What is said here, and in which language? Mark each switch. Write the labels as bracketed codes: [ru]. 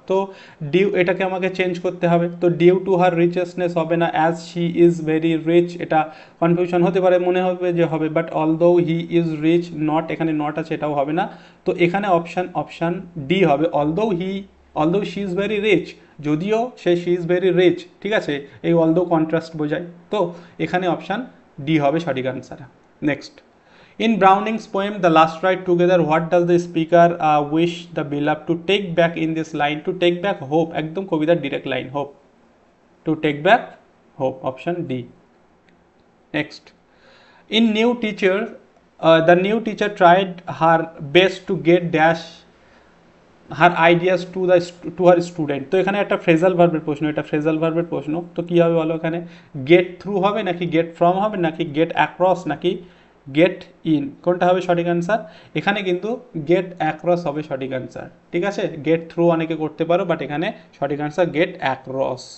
[bn] তো ডিউ, এটাকে আমাকে চেঞ্জ করতে হবে, তো ডিউ টু হার রিচেসনেস হবে না, [en] as she is very rich, [bn] এটা কনফিউশন হতে পারে, মনে হবে যে হবে, [en] but although he is rich not, [bn] এখানে নট আছে, এটাও হবে না। তো এখানে অপশান ডি হবে, [en] although she is very rich, [bn] যদিও সে [en] she is very rich, [bn] ঠিক আছে, এই অলদো কন্ট্রাস্ট বোঝায়, তো এখানে অপশান ডি হবে সঠিক answer. [en] Next, in Browning's poem The Last Ride Together, what does the speaker wish the beloved to take back in this line? To take back hope, [bn] একদম কবিতার direct line, [en] hope, to take back hope, option D. Next, in New Teacher, the new teacher tried her best to get dash her ideas to her student. [bn] তো এখানে একটা phrasal ভার্বের প্রশ্ন, এটা phrasal ভার্বের প্রশ্ন, তো কী হবে বলো? এখানে গেট থ্রু হবে নাকি গেট ফ্রম হবে নাকি গেট অ্যাক্রস নাকি গেট ইন কোনটা হবে সঠিক অ্যান্সার? এখানে কিন্তু গেট অ্যাক্রস হবে সঠিক অ্যান্সার, ঠিক আছে। গেট থ্রু অনেকে করতে পারো, বাট এখানে সঠিক অ্যান্সার গেট অ্যাক্রস।